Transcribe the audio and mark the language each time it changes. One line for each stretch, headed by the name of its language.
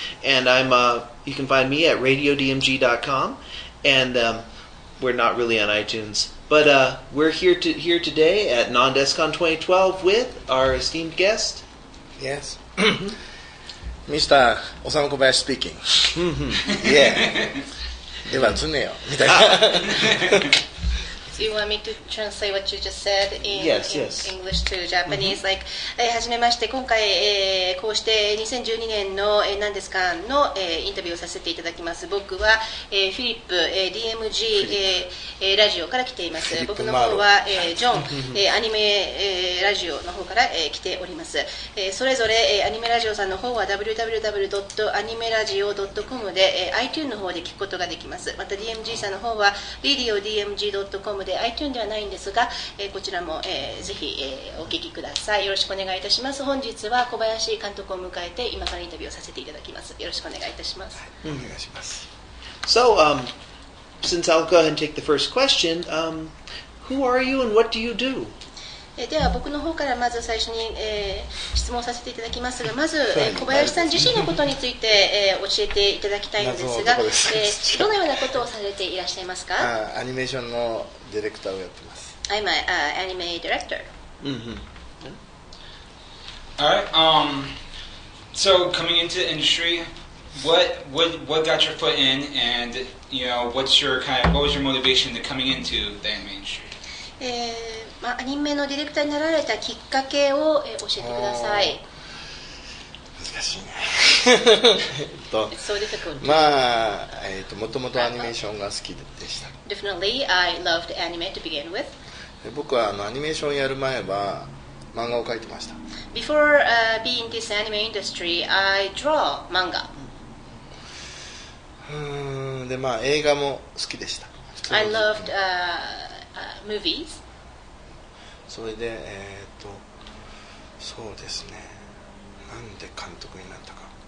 English: And you can find me at radiodmg.com, and we're not really on iTunes, but we're here today at Non-Descon 2012 with our esteemed guest. Yes. Mr. Osamu Kobayashi speaking. Mm-hmm.
Japanese: Yeah. では常よみたいな。
English: Do you want me to translate what you just said in, Yes, in yes. English to Japanese?
Japanese: Like, はじめまして、今回、こうして2012年の、何ですかの、インタビューをさせていただきます。僕は、フィリップ、DMG、ラジオから来ています。僕の方は、ジョン、アニメ、ラジオの方から、来ております。それぞれ、アニメラジオさんの方は www.animeradio.com で、iTunes の方で聞くことができます。また DMG さんの方は radiodmg.com で iTunes ではないんですが、こちらも、ぜひ、お聞きください。よろしくお願いいたします。本日は小林監督を迎えて今からインタビューをさせていただきます。よろしくお願いいたします。お願いします。
English: So, since I'll go ahead and take the first question, who are you and what do you do?
Japanese: では僕の方からまず最初に、質問させていただきますが、まず、小林さん自身のことについて、教えていただきたいのですが、どのようなことをされていらっしゃいますか？アニメーションのディレクターをやってます。
English: I'm an anime director. Alright, so coming into the industry, what got your foot in, and what was your motivation to coming into the anime industry?
Japanese: アニメのディレクターになられたきっかけを、教えてください。難しいね。
English: It's so difficult.
Japanese: まあ、もともとアニメーションが好きでした。
English: Definitely, I loved anime to begin with.
Japanese: 僕はアニメーションやる前は漫画を描いてました。
English: Before being in this anime industry, I draw manga.
Japanese: で、まあ映画も好きでした。
English: I loved movies.
Japanese: それで、そうですね。なんで監督になったか。